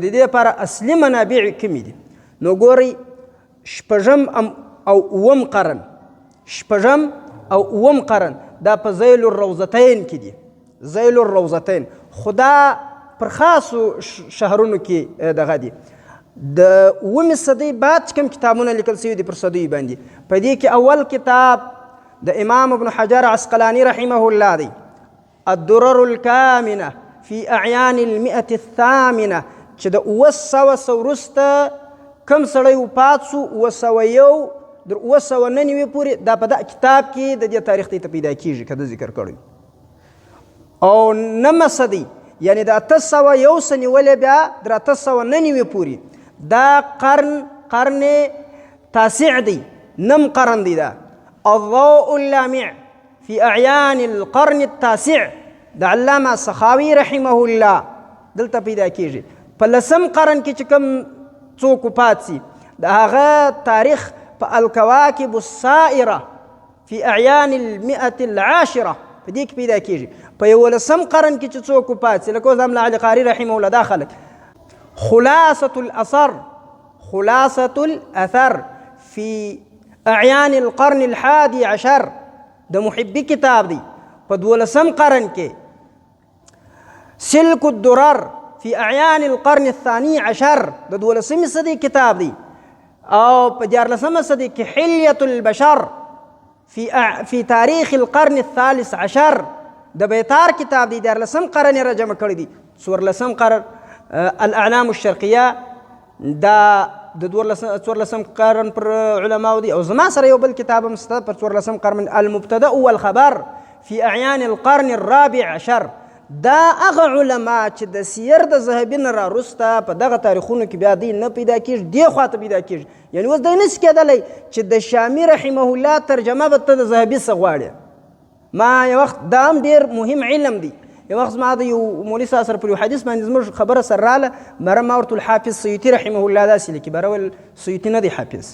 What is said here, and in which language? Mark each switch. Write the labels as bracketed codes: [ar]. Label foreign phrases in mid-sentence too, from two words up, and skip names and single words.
[ps] د دې لپاره اصلي منابع کومې دي؟ نو ګورئ شپږم او اووم قرن، شپږم او اووم قرن دا په ذیل الروضتین کې دي. ذیل الروضتین خو دا پر خاصو شهرونو کې دغه دي. د اوومې صدۍ بعد چې کوم کتابونه لیکل شوي دي پر صدیو باندې، په دې کې اول کتاب د امام ابن حجر عسقلاني [ar] رحمه الله [ps] دی، الدرر الكامنة في أعيان المئة الثامنة، چې د 900 وروسته کم سړی وفات سو 901 در 999 پورې دا په دا کتاب کې د دې تاریخ ته پیدا کیږي که د ذکر کړی. او نمه صدۍ یعنی د 801 څخه نیولې بیا در 899 پورې دا [ar] قرن تاسع [ps] دی، نم قرن دی. دا الضوء اللامع في أعيان القرن التاسع د علامه سخاوي [ar] رحمه الله [ps] دلته پیدا کیږي. په لسم قرن کې چې کوم څوک وفات سي د هغه تاریخ په الکواکب السائره في أعيان المئة العاشره په دې کې پیدا کیږي. په 11 قرن کې چې څوک وفات سي لکه اوس املا علي قاري [ar] رحمه الله [ps] دا خلک خلاصة الأثر، خلاصة الأثر في أعيان القرن الحادي عشر د محبي کتاب دی. په 12 قرن کې سلك الدرر في أعيان القرن الثاني عشر د 12 صدۍ کتاب دی. او په 14 صدۍ کې حلیة البشر في تاریخ القرن الثالث عشر د بیتار کتاب دی. 14 قرن یې راجمع کړی دی. 14 قرن الاعلام الشرقیه دا د 14 قرن پر علماو دی. او زما سره یو بل کتاب هم شته پر 14 قرن المبتدأ والخبر في أعيان القرن الرابع عشر. دا هغه علما چې د سیر د ذهبي نه راوروسته په دغه تاریخونو کې بیا دی نه پیدا کېږي، دې خواته پیدا کېږي. یعنې اوس دی نشي کېدلی چې د شامي [ar] رحمه الله [ps] ترجمه به ته د ذهبي څه غواړې. ما یو وخت دا هم ډېر مهم علم دی. یو وخت زما د یو مولوي صاحب سره پر یو حدیث باندې زموږ خبره سره راله، مره ما ورته الحافظ سیوطي [ar] رحمه الله [ps] داسې لیکي، بره ویل سیوطي نه دی حافظ.